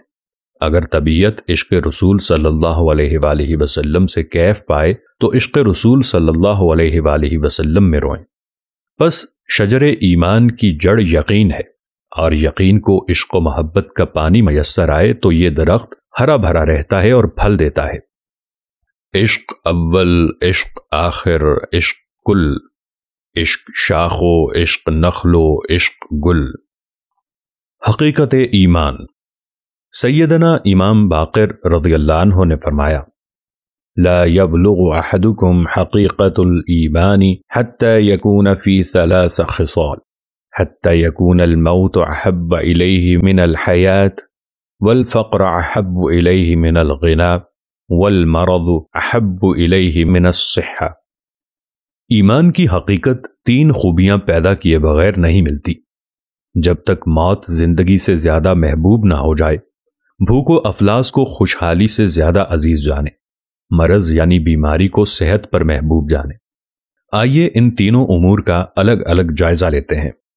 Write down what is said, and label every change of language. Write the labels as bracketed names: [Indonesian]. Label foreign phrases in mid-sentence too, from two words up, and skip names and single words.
[Urdu] اگر طبیعت عشق رسول [Arabic] صلی اللہ علیہ وآلہ وسلم [Urdu] سے کیف پائے تو عشق رسول [Arabic] صلی اللہ علیہ وآلہ وسلم [Urdu] میں روئیں۔ پس شجر ایمان کی جڑ یقین ہے، اور یقین کو عشق و محبت کا پانی میسر آئے تو یہ درخت ہرا بھرا رہتا ہے اور پھل دیتا ہے۔ [Persian] عشق اول، عشق آخر، عشق کل، عشق شاخ و عشق نخل و عشق گل۔ [Urdu] حقیقت ایمان۔ سیدنا امام باقر [Arabic] رضی اللہ عنہ [Urdu] نے فرمایا، [Arabic] لا يبلغ احدكم حقیقت الایمان حتى يكون في 3 خصال، حتى يكون الموت احب الیہ من الحیات، والفقر احب الیہ من الغنى، والمرض احب الیہ من الصحة۔ [Urdu] ایمان کی حقیقت 3 خوبیاں پیدا کیے بغیر نہیں ملتی۔ جب تک موت زندگی سے زیادہ محبوب نہ ہو جائے، بھوک و افلاس کو خوشحالی سے زیادہ عزیز جانے، مرض یعنی بیماری کو صحت پر محبوب جانے۔ آئیے ان تینوں امور کا الگ الگ جائزہ لیتے ہیں۔